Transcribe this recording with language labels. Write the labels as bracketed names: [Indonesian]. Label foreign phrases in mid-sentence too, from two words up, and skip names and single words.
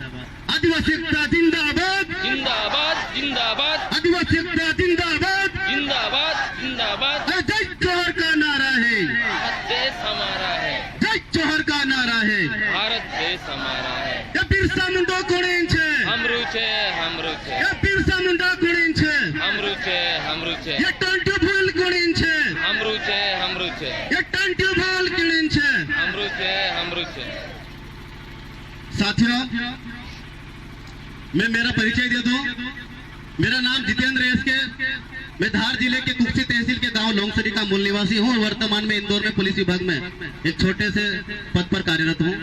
[Hindi] आदिवासी एकता जिंदाबाद, जिंदाबाद जिंदाबाद, आदिवासी एकता जिंदाबाद, जिंदाबाद जिंदाबाद। जय जोहर का नारा है, भारत देश हमारा है, जय जोहर का नारा है। भारत देश हमारा है। [Bhili] ये बिरसा मुंडा कोणेन छे, हमरू छे, हमरू छे, ये बिरसा मुंडा कोणेन छे, हमरू छे, हमरू छे, ये टंट्या भील कोणेन छे, हमरू छे, हमरू छे, ये टंट्या भील कोणेन छे। हमरू छे, हमरू छे। [Hindi] साथियों, मैं मेरा परिचय दे दूं। मेरा नाम जितेंद्र एस के, मैं धार जिले के कुक्सी तहसील के गांव लोंगसरी का मूल निवासी हूं और वर्तमान में इंदौर में पुलिस विभाग में एक छोटे से पद पर कार्यरत हूं।